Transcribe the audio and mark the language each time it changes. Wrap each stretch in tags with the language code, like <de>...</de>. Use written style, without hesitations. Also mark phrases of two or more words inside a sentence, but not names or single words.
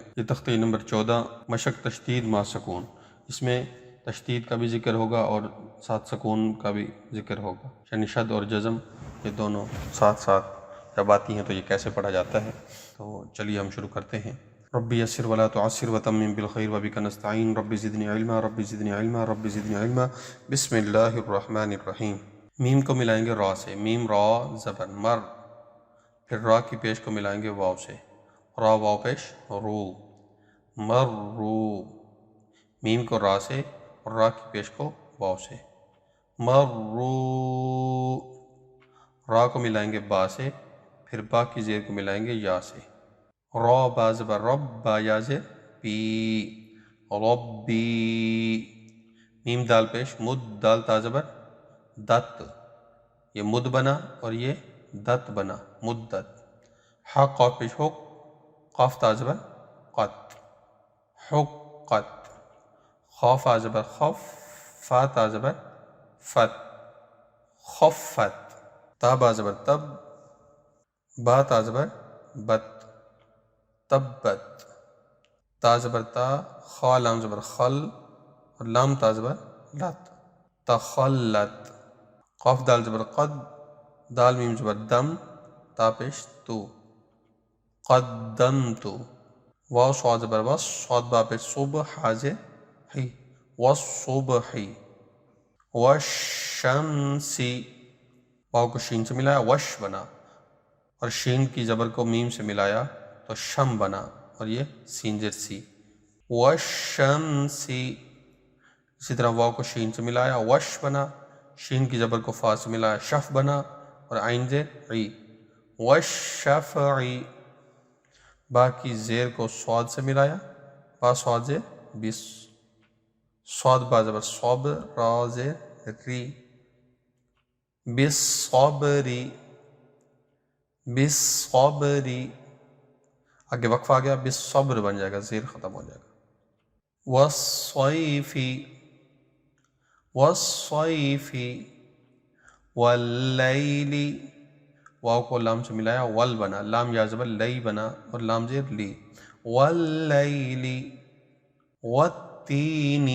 <ur>یہ تختی نمبر 14 مشق تشدید ما سکون، اس میں تشدید کا بھی ذکر ہوگا اور ساتھ سکون کا بھی ذکر ہوگا، یعنی شد اور جزم یہ دونوں ساتھ ساتھ جب آتی ہیں تو یہ کیسے پڑھا جاتا ہے۔ تو چلیے ہم شروع کرتے ہیں۔</ur> <ar>ربی یسر ولا تعسر وتمم بالخیر وبک نستعین، ربی زدنی علما ربی زدنی علما ربی زدنی علما۔ بسم اللہ الرحمن الرحیم۔</ar> <ur>میم کو ملائیں گے را سے، میم را زبر مر، پھر را کی پیش کو ملائیں گے واو سے، را واو پیش رو، مر رو۔ میم کو را سے اور را کی پیش کو واو سے، مر رو۔ را کو ملائیں گے با سے، پھر با کی زیر کو ملائیں گے یا سے، را با زبر رب، با یا زیر بی، ربی۔ میم دال پیش مد، دال تا زبر دت، یہ مد بنا اور یہ دت بنا، مدت۔ حا قاف پیش حق، قاف تا زبر قط، حقت۔ خاف آ زبر خف، فا تا زبر فت، خفت۔ تا با زبر تب، با تا زبر بت، تبت۔ تا زبر تا، خا لام زبر خل اور لام تا زبر لت، تخلت۔ قاف دال زبر قد، دال میم زبر دم، تا پیش تو، قدمت۔ واو صاد زبر وس، صاد با پیش صبح، حاضر حی،</ur> <ar>والصبح، والشمس۔</ar> <ur>واو کو شین سے ملایا وش بنا، اور شین کی زبر کو میم سے ملایا تو شم بنا، اور یہ سین زیر سی، والشمس۔ اسی طرح واو کو شین سے ملایا وش بنا، شین کی زبر کو فا سے ملایا شف بنا، اور عین زیر عی، والشفع۔ با کی زیر کو صاد سے ملایا، با صاد زیر بس، صاد با زبر صبر، را زیر ری،</ur> <ar>بالصبری، بالصبری۔</ar> <ur>آگے وقف آ گیا، بالصبر بن جائے گا، زیر ختم ہو جائے گا۔</ur> <ar>والصیف، والصیف، واللیل۔</ar> <ur>واو کو لام سے ملایا ول بنا، لام یا زبر لئی بنا اور لام زیر لی،</ur> <ar>واللیل، والتین۔</ar>